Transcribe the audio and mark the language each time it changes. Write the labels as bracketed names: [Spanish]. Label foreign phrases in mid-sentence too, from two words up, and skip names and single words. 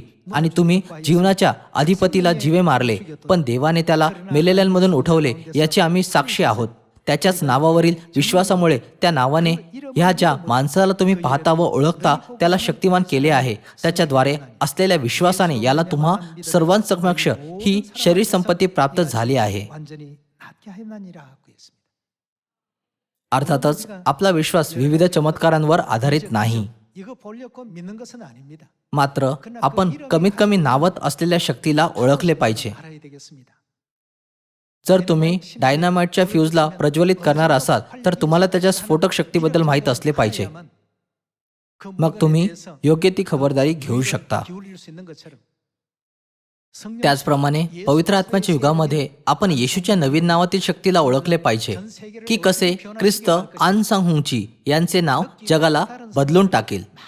[Marathi] आणि तुम्ही जीवनाच्या अधिपतीला जीवे मारले, पण देवाने त्याला मेलेल्यांमधून उठवले याची आम्ही साक्षी आहोत. त्याच्याच नावावरील विश्वासामुळे त्या नावाने ह्या ज्या माणसाला तुम्ही पाहता व ओळखता त्याला शक्तिमान केले आहे. त्याच्याद्वारे असलेल्या विश्वासाने याला तुम्हा सर्वांसमक्ष ही शरीर संपत्ती प्राप्त झाली आहे. [Korean] 완전히 낫게 하였나니라 하고 있습니다. [Marathi] अर्थातच आपला विश्वास विविध चमत्कारांवर आधारित नाही, [Korean] 이거 보려고 믿는 것은 아닙니다. [Marathi] मात्र आपण कमीत कमी नावत असलेल्या शक्तीला ओळखले पाहिजे. [Korean] 알아야 되겠습니다. [Marathi] जर तुम्ही डायनामाइटच्या फ्यूजला प्रज्वलित करणार असाल तर तुम्हाला त्याच्या स्फोटक शक्तीबद्दल माहीत असले पाहिजे. मग तुम्ही योग्य ती खबरदारी घेऊ शकता. त्याचप्रमाणे पवित्र आत्म्याच्या युगामध्ये आपण येशूच्या नवीन नावातील शक्तीला ओळखले पाहिजे की कसे ख्रिस्त आनसांहुची यांचे नाव जगाला बदलून टाकेल.